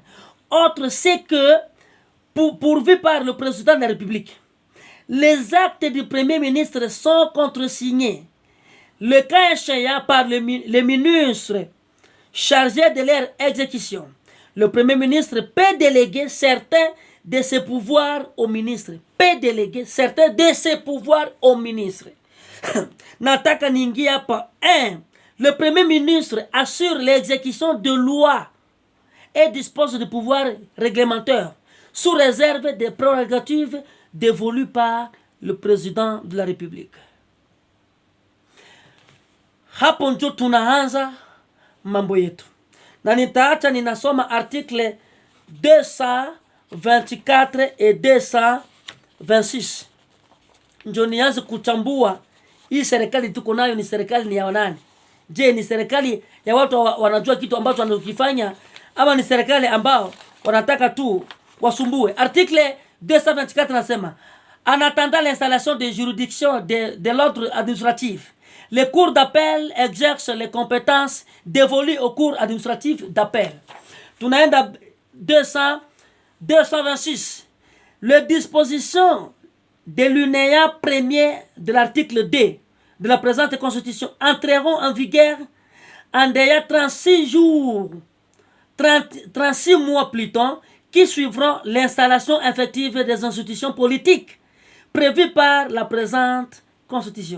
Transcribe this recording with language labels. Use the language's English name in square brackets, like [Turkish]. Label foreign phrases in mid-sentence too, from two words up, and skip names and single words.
[French] Autre, c'est que, pourvu par le président de la République, les actes du premier ministre sont contresignés, le cas échéant par les ministres chargés de leur exécution. Le premier ministre peut déléguer certains de ses pouvoirs au ministre. Peut déléguer certains de ses pouvoirs au ministre. [Swahili] Nataka ningia hapa. 1. [French] Le premier ministre assure l'exécution de lois et dispose de pouvoirs réglementaires sous réserve des prérogatives dévolues par le président de la République. [Swahili] Hapo ndio tunaanza mambo yetu. Na nitaacha ninasoma article 224 et 226. Ndio nianze kuchambua hii serikali tuko nayo ni serikali ni ya nani? Je, ni serikali ya watu wanajua kitu ambacho wanakifanya ama ni serikali ambao wanataka tu wasumbue? Article 224 nasema: [French] en attendant l'installation des juridictions de l'ordre administratif, les cours d'appel exercent les compétences dévolues aux cours administratifs d'appel. [Swahili] Tunaenda 226. [French] Les dispositions de l'alinéa premier de l'article 2 de la présente constitution entreront en vigueur en délai 36 mois plus tôt, qui suivront l'installation effective des institutions politiques prévues par la présente constitution.